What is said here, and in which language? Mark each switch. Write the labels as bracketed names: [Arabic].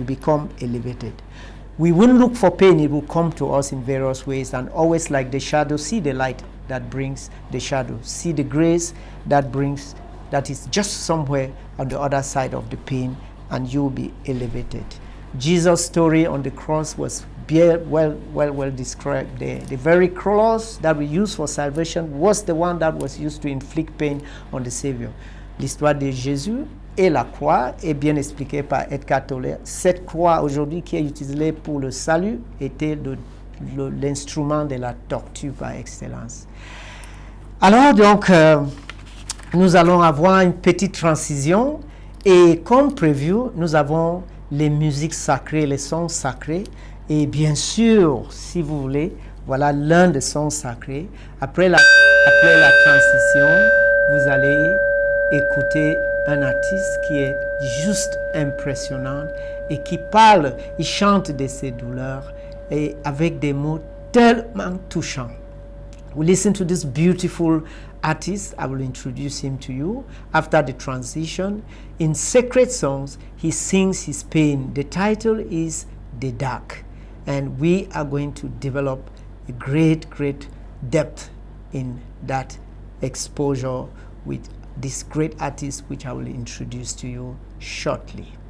[English] You become elevated. We won't look for pain, it will come to us in various ways, and always like the shadow, see the light that brings the shadow, see the grace that is just somewhere on the other side of the pain, and you will be elevated. Jesus' story on the cross was well described there. The very cross that we use for salvation was the one that was used to inflict pain on the Savior. [French] L'histoire de Jésus et la croix est bien expliquée par Edgar Tolle. Cette croix aujourd'hui qui est utilisée pour le salut était l'instrument de la torture par excellence. Alors donc, nous allons avoir une petite transition, et comme prévu, nous avons les musiques sacrées, les sons sacrés, et bien sûr, si vous voulez, voilà l'un des sons sacrés. Après la transition, vous allez écouter un artiste qui est juste impressionnant et qui parle, il chante de ses douleurs et avec des mots tellement touchants. [English] We listen to this beautiful artist. I will introduce him to you after the transition. In sacred songs, he sings his pain. The title is The Dark, and we are going to develop a great depth in that exposure with this great artist, which I will introduce to you shortly.